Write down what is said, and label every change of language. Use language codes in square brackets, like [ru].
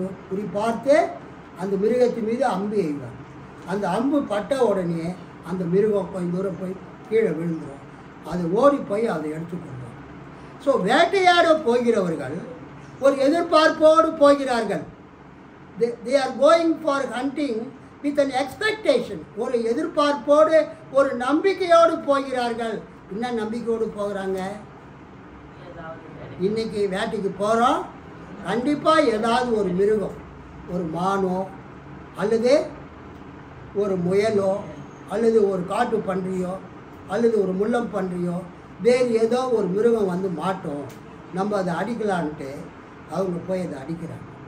[ta] குறி பார்த்து அந்த மிருகத்தின் மீது அம்பு எய்வார். அந்த அம்பு பட்ட உடனே அந்த மிருகம் கொஞ்சம் தூரம் போய் கீழே விழுந்துடும். அது ஓடி போய் அதை எடுத்துக்கொள்வார். ஸோ வேட்டையாட போகிறவர்கள் ஒரு எதிர்பார்ப்போடு போகிறார்கள். [en] they are going for hunting with an expectation. [ta] ஒரு எதிர்பார்ப்போடு ஒரு நம்பிக்கையோடு போகிறார்கள். என்ன நம்பிக்கையோடு போகிறாங்க? இன்னைக்கு வேட்டைக்கு போகிறோம், கண்டிப்பாக ஏதாவது ஒரு மிருகம், ஒரு மானோ அல்லது ஒரு முயலோ அல்லது ஒரு காட்டு பன்றியோ அல்லது ஒரு முள்ளம் பன்றியோ வேறு ஏதோ ஒரு மிருகம் மாட்டோம், நம்ம அதை அடிக்கலான்ட்டு அவங்க போய் அதை அடிக்கிறாங்க.